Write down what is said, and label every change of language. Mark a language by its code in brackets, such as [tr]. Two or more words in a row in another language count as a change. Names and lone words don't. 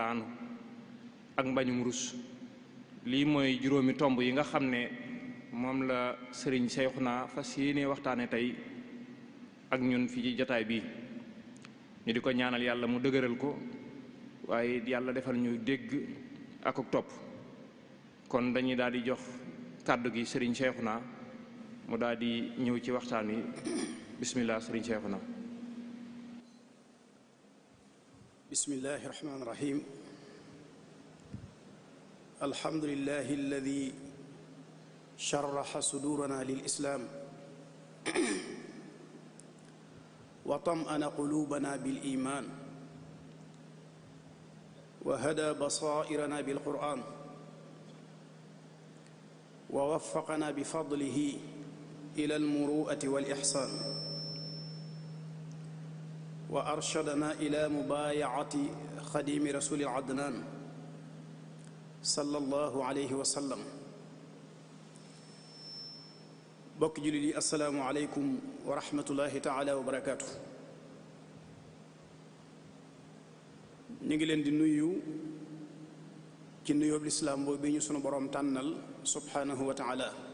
[wo] anhu ak mbañum rus lii mooy juróomi tomb yi nga xam ne moom la sëriñ Cheikhouna fas yéene waxtaane tey ak ñun fi ci jataay bi ñu di ko ñaanal yàlla mu dëgëral ko waaye yàlla defal ñu dégg ak topp kon dañuy daal di jox kàddu gi sëriñ Cheikhouna mu daal di ñëw ci waxtaan wi bismillah sëriñ Cheikhouna. [ar] بسم الله الرحمن الرحيم الحمد لله الذي شرح صدورنا للإسلام وطمأن قلوبنا بالإيمان وهدى بصائرنا بالقرآن ووفقنا بفضله إلى المروءة والإحسان وأرشدنا إلى مبايعة خديم رسول العدنان صلى الله عليه وسلم. [wo] bokk jullit yi [ar] السلام عليكم ورحمة الله تعالى وبركاته. [wo] ñu ngi leen di nuyu ci nuyoob lislaam boobu bi ñu sunu boroom tànnal [ar] سبحانه وتعالى.